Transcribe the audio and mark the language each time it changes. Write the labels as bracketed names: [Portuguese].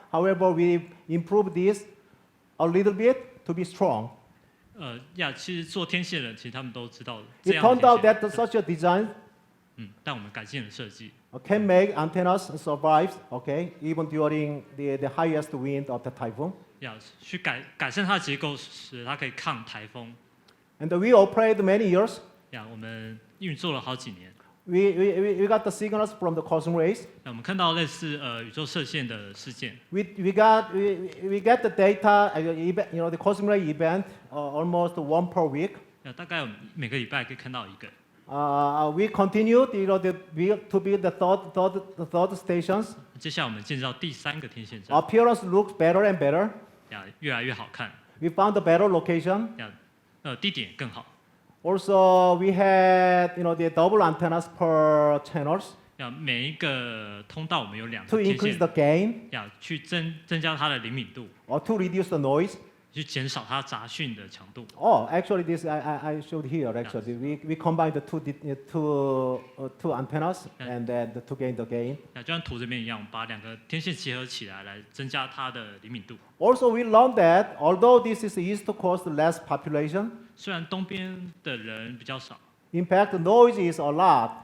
[English] However, we improve this a little bit to be strong. [Chinese] 其实做天线的人其实他们都知道的。 [English] It turned out that such a design. [Chinese] 但我们改进了设计。 [English] Can make antennas survive, okay, even during the highest wind of the typhoon. [Chinese] 去改善它的结构，使它可以抗台风。 [English] And we operate many years. [Chinese] 我们运作了好几年。 [English] We got the signals from the cosmic rays. [Chinese] 我们看到类似宇宙射线的事件。 [English] We get the data, the cosmic ray event almost one per week. [Chinese] 大概每个礼拜可以看到一个。 [English] We continue, to build the third stations. [Chinese] 接下来我们建造第3个天线站。 [English] Appearance looks better and better. [Chinese] 越来越好看。 [English] We found a better location. [Chinese] 地点更好。 [English] Also, we had the double antennas per channels. [Chinese] 每一个通道我们有2 [English] to [Chinese] 个天 [English] increase the gain. [Chinese] 去增加它的灵敏度。 [English] Or to reduce the noise. [Chinese] 去减少它杂讯的强度。 [English] Oh, actually, this I showed here. Actually, we combined the two antennas and then to gain the gain. [Chinese] 就像图这边一样，把2个天线结合起来，来增加它的灵敏度。 [English] Also, we learned that although this is east coast less population, [Chinese] 虽然东边的人比较少， [English] in fact, the noise is a lot.